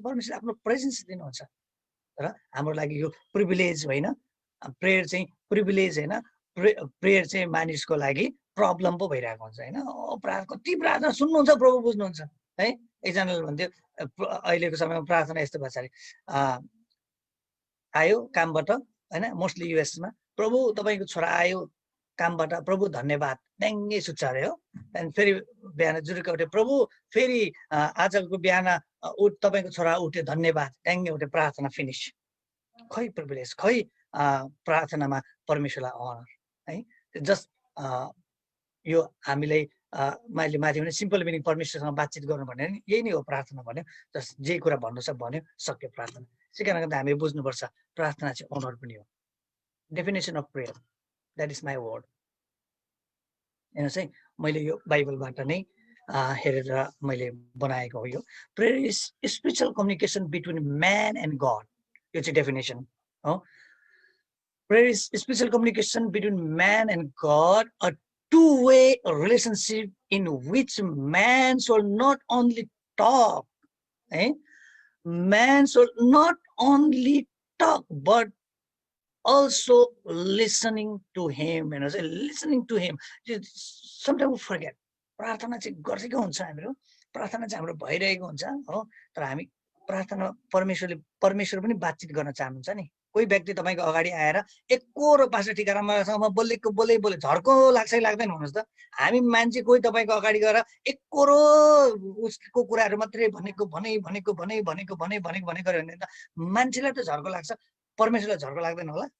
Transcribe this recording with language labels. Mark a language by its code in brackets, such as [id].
[ne] परमेश्वरले आफ्नो प्रेजेन्स दिनुहुन्छ। र हाम्रो लागि यो प्रिभिलेज होइन, प्रेयर चाहिँ प्रिभिलेज होइन, प्रेयर चाहिँ मानिसको लागि प्रब्लम पो भइरहेको हुन्छ, होइन। कति प्रार्थना सुन्नुहुन्छ प्रभु बुझ्नुहुन्छ, है। एकजनाले भन्थ्यो अहिलेको समयमा प्रार्थना यस्तो भन्छ अरे, आयो कामबाट, होइन, मोस्टली युएसमा, प्रभु तपाईँको छोरा आयो कामबाट, प्रभु धन्यवाद, ड्याङ्गै सुत्छ अरे, हो। त्यहाँदेखि फेरि बिहान जुरुक्क उठ्यो, प्रभु फेरि आजको बिहान तपाईँको छोरा उठ्यो, धन्यवाद, ड्याङ्गै उठ्यो, प्रार्थना फिनिस। खै प्रिभिलेज, खै प्रार्थनामा परमेश्वरलाई अनर, है। जस्ट यो हामीले मैले माथि भने सिम्पल मिनिङ परमेश्वरसँग बातचित गर्नु भन्यो नि, यही नै हो प्रार्थना भन्यो। जस्ट जे कुरा भन्नु छ भन्यो, सक्यो प्रार्थना। त्यसै कारणले गर्दा हामी बुझ्नुपर्छ प्रार्थना चाहिँ अनर पनि हो। [en] Definition of prayer, that is my word. [ne] हेर्नुहोस् है, मैले यो बाइबलबाट नै हेरेर मैले बनाएको हो। [en] यो prayer is spiritual communication between man and God, [ne] यो चाहिँ डेफिनेसन हो। [en] Prayer is spiritual communication between man and God, a two-way relationship in which man should not only talk, eh? Man should not only talk, but also listening to him. You know, listening to him. Sometimes we forget. [ne] प्रार्थना चाहिँ गरेको हुन्छ हामीहरू, प्रार्थना चाहिँ हाम्रो भइरहेको हुन्छ हो, तर हामी प्रार्थना परमेश्वर पनि बातचित गर्न चाहनुहुन्छ नि। कोही व्यक्ति तपाईको अगाडि आएर एकरो पास्टर टिकारामसँग बोले झर्को लाग्छ कि लाग्दैन भन्नुस् त। हामी मान्छे कोही तपाईको अगाडि गएर एकरो उसको कुराहरु मात्रै भनेको गरे भने त मान्छेलाई त झर्को लाग्छ, परमेश्वरलाई झर्को लाग्दैन होला?